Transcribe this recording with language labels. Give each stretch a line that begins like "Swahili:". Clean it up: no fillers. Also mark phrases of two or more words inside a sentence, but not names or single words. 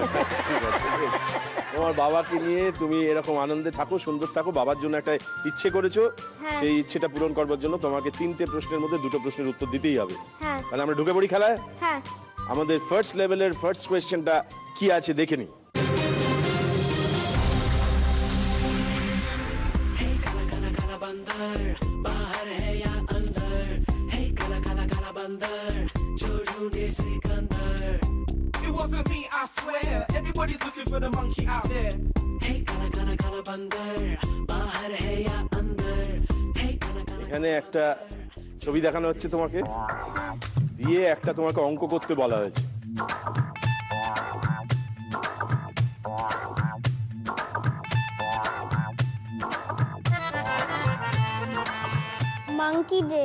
Bangla: বাবাই মনে হয়। আচ্ছা ঠিক আছে। তোমার বাবাকে নিয়ে তুমি এরকম আনন্দে থাকো, সুন্দর থাকো, বাবার জন্য একটা ইচ্ছে করেছো, হ্যাঁ। সেই ইচ্ছেটা পূরণ করবার জন্য তোমাকে 3টে প্রশ্নের মধ্যে 2টো প্রশ্নের উত্তর দিতেই হবে। হ্যাঁ তাহলে আমরা ঢুকে পড়ি খেলায়। হ্যাঁ আমাদের ফার্স্ট লেভেলের ফার্স্ট কোয়েশ্চেনটা কি আছে দেখে নিই।
English: It wasn't me, I swear. Everybody's looking for the monkey out there.
Hindi: Hey, काला काला काला बंदर, बाहर है या अंदर. Hey, काला काला.
Bangla: এখানে একটা ছবি দেখানো হচ্ছে তোমাকে, দিয়ে একটা তোমাকে অঙ্ক করতে বলা হয়েছে।
English: monkey day.